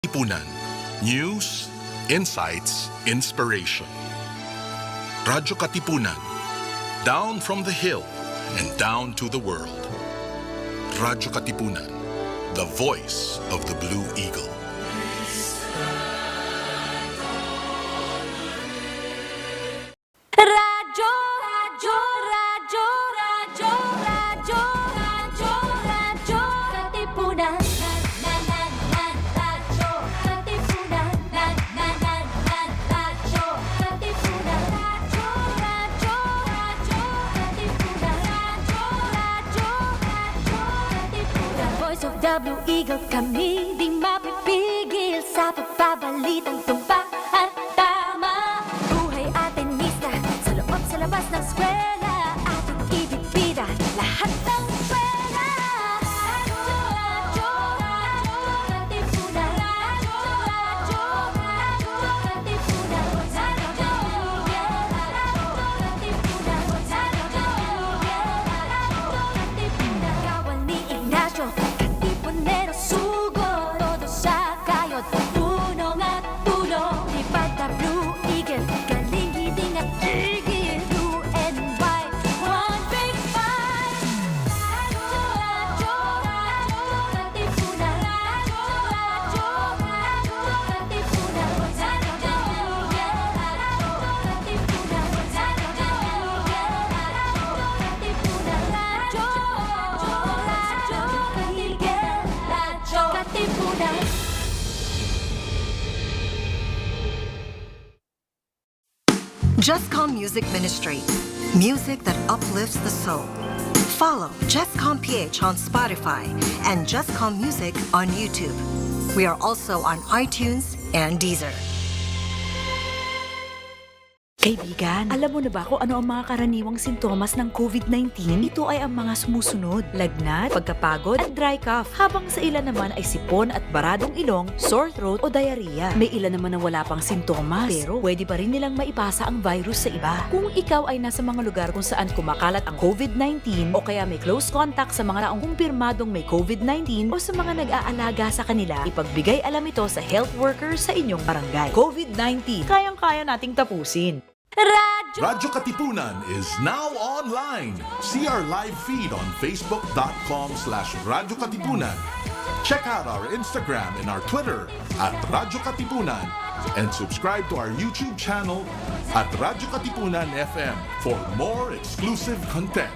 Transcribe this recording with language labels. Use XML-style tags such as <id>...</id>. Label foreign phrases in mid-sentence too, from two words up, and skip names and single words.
<en>Katipunan. News, insights, inspiration. Radyo Katipunan. Down from the hill and down to the world. Radyo Katipunan. The voice of the Blue Eagle.</en> <tl>Radyo, radyo, radyo, radyo, radyo, radyo, radyo, katipunan. Radyo, katipunan. Radyo, katipunan. Radyo, radyo, radyo, katipunan. Radyo, katipunan.</tl> <en>Voice of the Blue Eagle,</en> <tl>kami di mapipigil sa pagbabalitang tumpak at tama. Buhay atin sa loob, sa labas ng eskwela, ating ibibida lahat ng eskwela. Radyo, radyo, radyo, katipunan. Radyo, radyo, radyo, katipunan. Radyo, katipunan. Radyo, katipunan. Kawal ni Ignacio, katipunero sugod. Todo sa kayod, punong at tulong. Lipad na Blue Eagle, galing hiding at tigil.</tl> <en>Blue and white, one big fight.</en> <tl>Radyo, radyo, radyo, katipunan. Radyo, radyo, radyo, katipunan. Radyo, katipunan. Radyo, katipunan.</tl> <en>Jescom Music Ministry. Music that uplifts the soul. Follow jescom.ph on Spotify and Jescom Music on YouTube. We are also on iTunes and Deezer.</en> <tl>Kaibigan, alam mo na ba kung ano ang mga karaniwang sintomas ng COVID-19? Ito ay ang mga sumusunod: lagnat, pagkapagod, at</tl> <en>dry cough.</en> <tl>Habang sa ilan naman ay sipon at baradong ilong,</tl> <en>sore throat</en> <tl>o diarrhea. May ilan naman na wala pang sintomas, pero pwede pa rin nilang maipasa ang virus sa iba. Kung ikaw ay nasa mga lugar kung saan kumakalat ang COVID-19 o kaya may</tl> <en>close contact</en> <tl>sa mga taong kumpirmadong may COVID-19 o sa mga nag-aalaga sa kanila, ipagbigay alam ito sa</tl> <en>health workers</en> <tl>sa inyong barangay. COVID-19, kayang-kaya nating tapusin.</tl> <en>Radyo Katipunan is now online. See our live feed on facebook.com/radyo-katipunan. Check out our Instagram and our Twitter at Radyo Katipunan and subscribe to our YouTube channel at Radyo Katipunan FM for more exclusive content.</en>